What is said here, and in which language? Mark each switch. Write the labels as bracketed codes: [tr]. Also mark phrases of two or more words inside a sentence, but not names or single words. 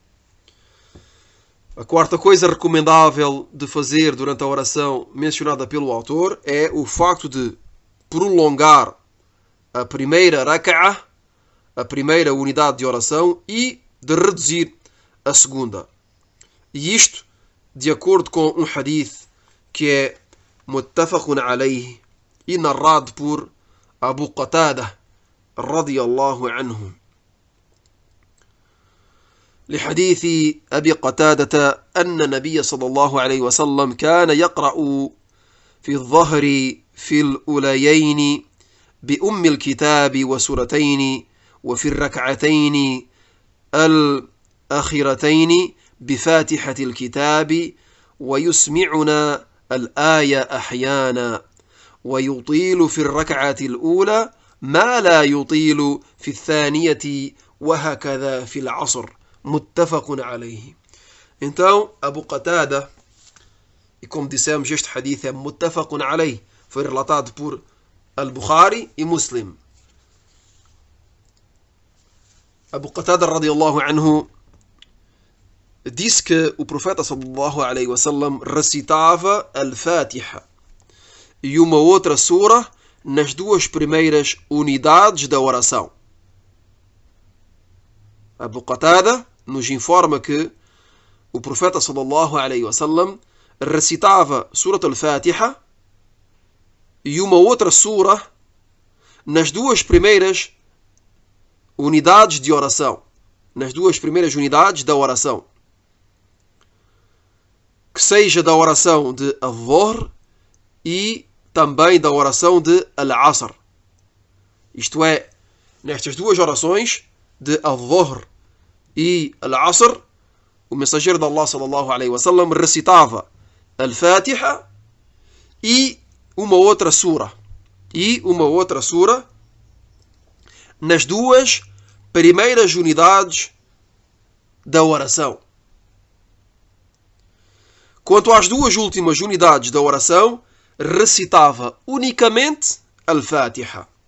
[pt] A quarta coisa recomendável de fazer durante a oração mencionada pelo autor é o facto de prolongar a primeira raka'ah, a primeira unidade de oração, e de reduzir a segunda. E isto de acordo com um hadith que é [ar] متفق عليه [pt] e narrado por Abu Qatada [ar] رضي الله عنه. لحديث أبي قتادة أن النبي صلى الله عليه وسلم كان يقرأ في الظهر في الأوليين بأم الكتاب وسورتين وفي الركعتين الأخيرتين بفاتحة الكتاب ويسمعنا الآية أحيانا ويطيل في الركعة الأولى ما لا يطيل في الثانية وهكذا في العصر متفق عليه. [pt] Então, Abu Qatada, e como dissemos, este hadith é [ar] متفق عليه, [pt] foi relatado por Al-Bukhari e Muslim. Abu Qatada [ar] رضي الله عنه [pt] disse que o profeta [ar] صلى الله عليه وسلم [pt] recitava Al-Fatiha e uma outra sura nas duas primeiras unidades da oração. Abu Qatada nos informa que o profeta [ar] صلى الله عليه وسلم [pt] recitava Surat al-Fatiha e uma outra sura nas duas primeiras unidades de oração, nas duas primeiras unidades da oração, que seja da oração de Al-Dhuhr e também da oração de Al-Asr. Isto é, nestas duas orações de Al-Dhuhr e Al-Asr, o mensageiro de Allah [ar] صلى الله عليه وسلم [pt] recitava Al-Fatiha e uma outra sura. Nas duas primeiras unidades da oração. Quanto às duas últimas unidades da oração, recitava unicamente Al-Fatiha.